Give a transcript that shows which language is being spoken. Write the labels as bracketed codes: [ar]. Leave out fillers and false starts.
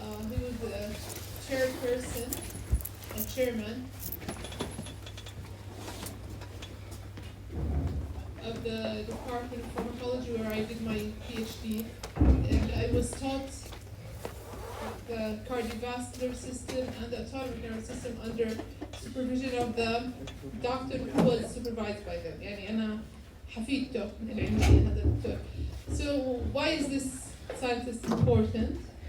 [en] He was the chairperson and chairman of the Department of Pharmacology where I did my PhD, and I was taught the cardiovascular system and the autonomic nervous system under supervision of the doctor who was supervised by them. [ar] يعني أنا حفيدته من العلمية هذا الدكتور. [en] So why is this scientist important?